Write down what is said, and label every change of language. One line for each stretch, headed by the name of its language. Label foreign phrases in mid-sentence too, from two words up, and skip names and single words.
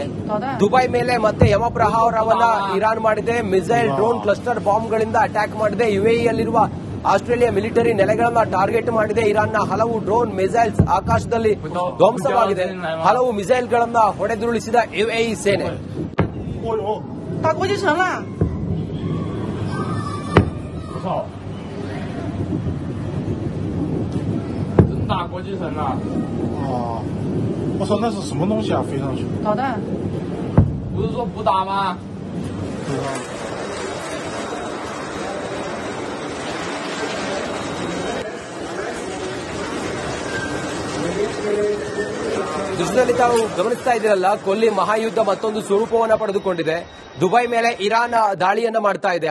Kannada: ದುಬೈ ಮೇಲೆ ಮತ್ತೆ ಯಮ ಪ್ರಹಾರವನ್ನ ಇರಾನ್ ಮಾಡಿದೆ. ಮಿಸೈಲ್ ಡ್ರೋನ್ ಕ್ಲಸ್ಟರ್ ಬಾಂಬ್ಗಳಿಂದ ಅಟ್ಯಾಕ್ ಮಾಡಿದೆ. ಯುಎಇಯಲ್ಲಿರುವ ಆಸ್ಟ್ರೇಲಿಯಾ ಮಿಲಿಟರಿ ನೆಲೆಗಳನ್ನ ಟಾರ್ಗೆಟ್ ಮಾಡಿದೆ. ಇರಾನ್ನ ಹಲವು ಡ್ರೋನ್ ಮಿಸೈಲ್ಸ್ ಆಕಾಶದಲ್ಲಿ ಧ್ವಂಸವಾಗಿದೆ. ಹಲವು ಮಿಸೈಲ್ಗಳನ್ನ ಹೊಡೆದುರುಳಿಸಿದ ಯುಎಇ ಸೇನೆ.
Chinese: 哦呦，打国际城了！我操！真打国际城了！哦，我说那是什么东西啊？飞上去？导弹。不是说不打吗？不知道。
Kannada: ದೃಶ್ಯದಲ್ಲಿ ತಾವು ಗಮನಿಸ್ತಾ ಇದ್ದೀರಲ್ಲ, ಕೊಲ್ಲಿ ಮಹಾಯುದ್ಧ ಮತ್ತೊಂದು ಸ್ವರೂಪವನ್ನು ಪಡೆದುಕೊಂಡಿದೆ. ದುಬೈ ಮೇಲೆ ಇರಾನ್ ದಾಳಿಯನ್ನು ಮಾಡ್ತಾ ಇದೆ.